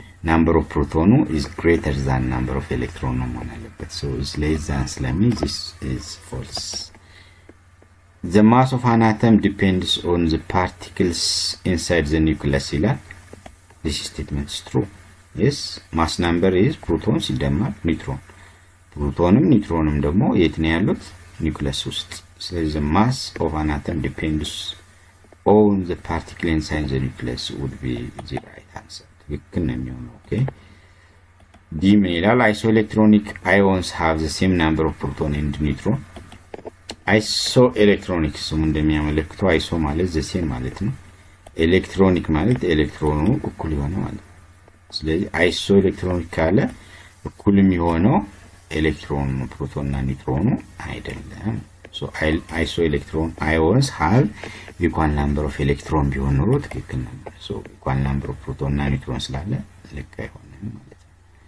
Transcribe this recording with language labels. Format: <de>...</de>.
<en>number of ፕሮቶኑ is greater than number of electron ነው መሆን ያለበት። so is less than ስለሚል this is false። the mass of an atom depends on the particles inside the nucleus ይላል። this statement is true.</en> <am>yes mass number is proton ሲደመር ኒውትሮን። ፕሮቶንም ኒውትሮንም ደግሞ የት ነው ያሉት? ኒውክሊየስ ውስጥ። ስለዚህ</am> <en>mass of an atom depends on the particle inside the nucleus would be the right answer።</en> <am>ትክክል ነው የሚሆነው። ኦኬ ዲ ምን ይላል?</am> <en>isoelectronic ions have the same number of proton and neutron።</en> <am>isoelectronic ስሙ እንደሚያመለክተው አይሶ ማለት the same ማለት ነው። ኤሌክትሮኒክ ማለት ኤሌክትሮኑ እኩል የሆነ ማለት ነው። ስለዚህ isoelectronic ካለ እኩል የሚሆነው ኤሌክትሮን ፕሮቶን እና ኒውትሮኑ አይደለም።</am> <en>so isoelectron ions have equal number of electron</en> <am>ቢሆን ኖሮ ትክክል ነበር። so equal number of proton እና ኒውትሮን ስላለ ልክ አይሆንም ማለት ነው።</am>